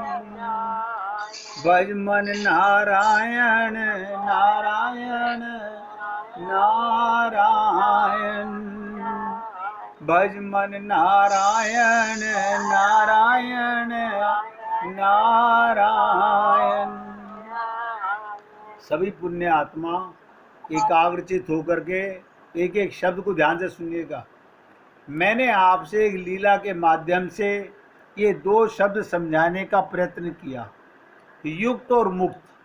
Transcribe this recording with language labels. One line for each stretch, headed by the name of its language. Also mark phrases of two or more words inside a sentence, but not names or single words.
Hindi: भज मन नारायण नारायण नारायण। भज मन नारायण नारायण नारायण। सभी पुण्य आत्मा एकाग्रचित होकर के एक एक शब्द को ध्यान से सुनिएगा। मैंने आपसे एक लीला के माध्यम से ये दो शब्द समझाने का प्रयत्न किया, युक्त और मुक्त।